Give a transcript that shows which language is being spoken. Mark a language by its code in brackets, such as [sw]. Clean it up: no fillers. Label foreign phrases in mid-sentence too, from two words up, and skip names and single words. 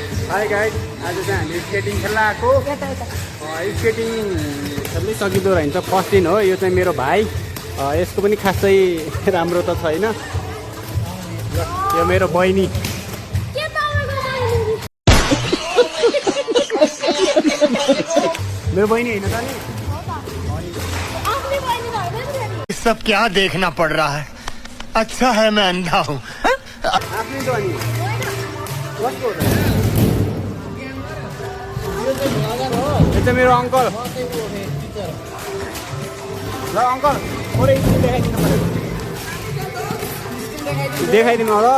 [en] hi guys, [ne] आज चाहिँ हामी स्केटिङ खेल्न आएको। स्केटिङ खेल्नै सकिँदो रहेछ। फर्स्ट दिन हो यो चाहिँ मेरो भाइ। यसको पनि खासै राम्रो त छैन। यो मेरो बहिनी। मेरो बहिनी होइन त नि? [hi] सब क्या देखना पड़ रहा है? अच्छा है मैं अंधा हूँ। [ne] आफ्नै त अनि कसको हो त? यो चाहिँ मेरो अङ्कल। ल अङ्कल, थोरै स्किल देखाइदिनु पऱ्यो। देखाइदिनु ल।